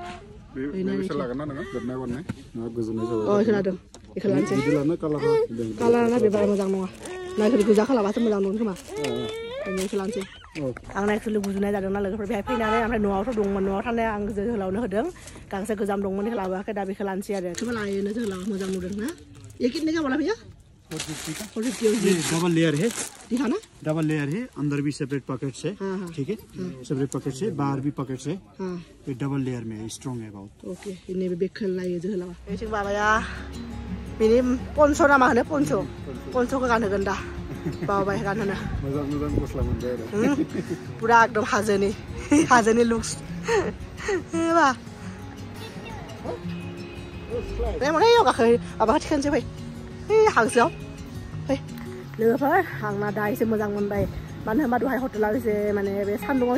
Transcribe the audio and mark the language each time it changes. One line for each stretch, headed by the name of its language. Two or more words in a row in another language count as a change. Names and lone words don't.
Bodo: खोनादों बेखौ लानोसै कालाराना बेबारा मोजां नङा नायफोर गोजा खालामबासो मोजां नुगोन खोमा बेखौ लानोसै आं नायफोर गुजुनाय जादोंना लोगोफोर बेहाय फैनानै ओमफ्राय न'आवथ' दंमोन न'आव थानाय आं जोहोलावनो होदों गांसे गोजाम दंमोन बेखौ लाबोआखै दा बेखौ लानोसै आरो खोमा लायोनो जोहोलाव मोजां नुदों ना
Hindi: ये कितने का बोला भैया
Bodo: 450
Hindi: ये
English: double layer
Hindi: है दिखाना
English: double layer
Hindi: है अंदर भी
English: separate pockets
Hindi: है ठीक है
English: separate pockets
Hindi: है बाहर भी पॉकेट्स है ये
English: double layer
Hindi: में स्ट्रॉन्ग है बहुत ओके इन्हें भी
Bodo: बेखल लायो जोहोलावा बेथिं बाबाया बिनि पन्स' ना मा होनो पन्स'खौ गानहोगोन दा बाबाय गानहोनो मोजां गस्ला मोनबाय आरो
Hindi: पुरा एकदम
Bodo: हाजोनि लुक्स बा बे माने गाखो माबा थिखानसै फै हांसोआव फै लोगोफोर आंना दा एसे मोजां मोनबाय मानो होनबा दहाय हटेलाव एसे माने बे सान्दुङाव